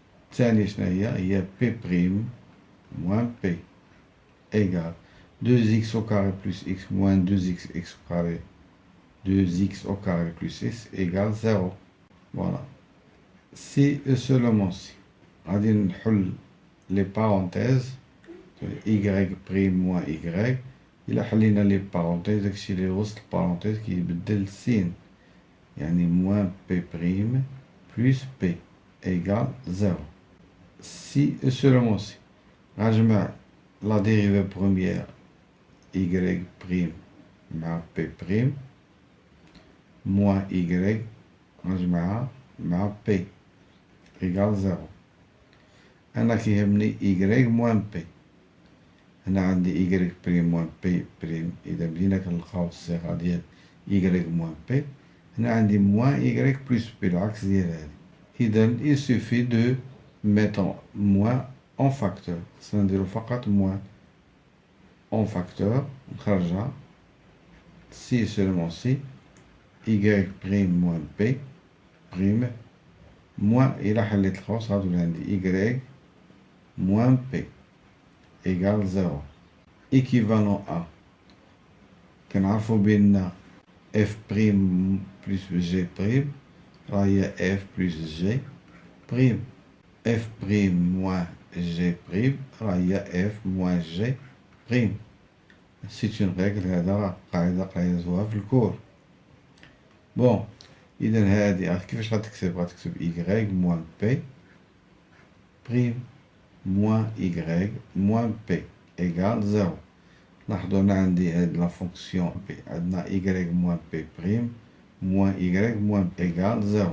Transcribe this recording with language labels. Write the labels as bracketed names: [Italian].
[Arabic] الثانية شنو هي [French] P prime moins P égale 2x au carré plus x moins 2x au carré 2x au carré plus x égale 0. Voilà. Si et seulement si. [Arabic] غادي نحل [French] les parenthèses y prime moins y. [Arabic] إلا حلينا [French] les parenthèses [Arabic] داكشي اللي وسط البارونتيز كيبدل السين، يعني [French] moins p prime plus p égale 0. Si et seulement si غنجمع la dérivée première y prime مع p prime moins y [Arabic] غنجمعها مع [French] p égale 0. [Arabic] أنا كيهمني y moins p. هنا عندي y prime moins p prime، إذا بدينا كنلقاو الصيغة ديال y moins p. هنا عندي moins y plus p العكس ديال هادي. [French] إذا il suffit de mettre moins en facteur. [Arabic] خصنا نديرو فقط [French] moins en facteur نخرجها si seulement si y prime moins p prime moins [Arabic] إلا حليت القوس غتولي عندي [French] y moins p égale 0. équivalent à [Arabic] كنعرفو بأن [French] f prime plus g prime [Arabic] راه هي [French] f plus g prime. f prime moins g prime [Arabic] راه هي [French] f moins g prime. c'est une règle، [Arabic] هذا راه قاعدة قريناها في الكور. بون إذا هادي كيفاش غتكتب؟ غتكتب [French] y moins p prime moins y moins p égale 0. [Arabic] لاحظوا أنا عندي هاد [French] لا فونكسيون b عندنا y moins p prime moins y moins p égale 0.